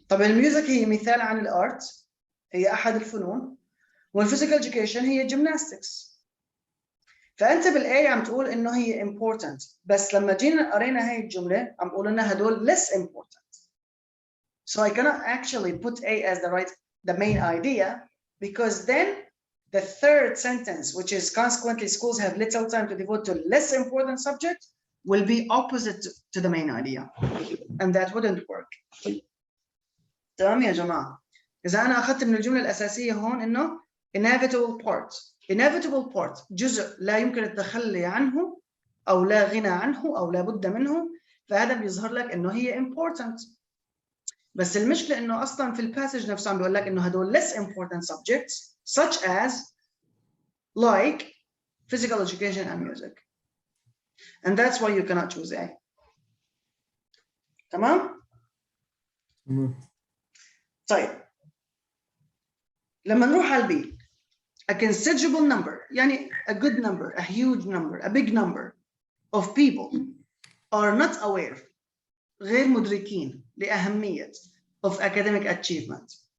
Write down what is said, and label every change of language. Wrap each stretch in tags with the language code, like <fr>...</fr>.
<ar>طبعا الميوزك هي مثال عن الارت، هي احد الفنون، والphysical education هي gymnastics. فانت بالاي عم تقول انه هي important، بس لما جينا قرينا هاي الجمله عم بقول انها هدول less important.</ar> <en>So I cannot actually put A as the main idea, because then the third sentence, which is consequently schools have little time to devote to less important subject, will be opposite to the main idea, and that wouldn't work.</en> <ar>تمام يا جماعه؟ اذا انا اخذت من الجمله الاساسيه هون انه inevitable part جزء لا يمكن التخلي عنه او لا غنى عنه او لا بد منه، فهذا بيظهر لك انه هي important. بس المشكله انه اصلا في الباسج نفسه عم بيقول لك انه هدول</ar> <en>less important subjects such as like physical education and music, and that's why you cannot choose A.</en> <ar>تمام؟ طيب لما نروح على البي،</ar> <en>a considerable number</en> <ar>يعني</ar> <en>a good number, a huge number, a big number of people are not aware,</en> <ar>غير مدركين لأهمية</ar> <en>of academic achievement.</en>